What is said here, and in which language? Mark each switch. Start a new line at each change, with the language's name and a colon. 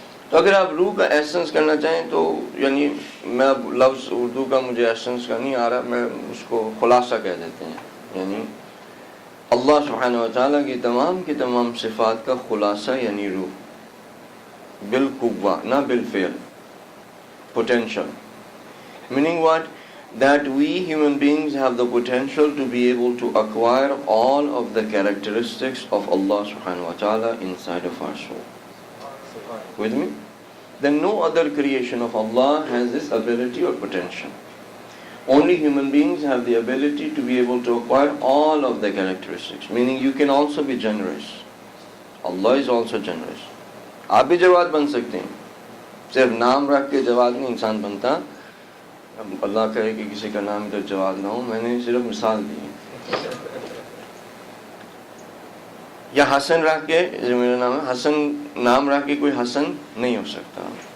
Urdu: تو اگر آپ روح کا ایسنس کرنا چاہیں تو، یعنی میں اب لفظ اردو کا مجھے ایسنس کا نہیں آ رہا، میں اس کو خلاصہ کہہ دیتے ہیں. یعنی اللہ سبحانہ و تعالیٰ کی تمام صفات کا خلاصہ یعنی روح، بالقوہ نہ بالفعل.
English: Potential. Meaning what? That we human beings have the potential to be able to acquire all of the characteristics of Allah subhanahu wa ta'ala inside of our soul. With me? Then no other creation of Allah has this ability or potential. Only human beings have the ability to be able to acquire all of the characteristics. Meaning you can also be generous. Allah is also generous.
Urdu: آپ بھی جواد بن سکتے ہیں. صرف نام رکھ کے جواد نہیں انسان بنتا، اب اللہ کہے کہ کسی کا نام ادھر جواد نہ ہو، میں نے صرف مثال دی ہے. یا حسن رکھ کے، جو میرا نام ہے حسن، نام رکھ کے کوئی حسن نہیں ہو سکتا.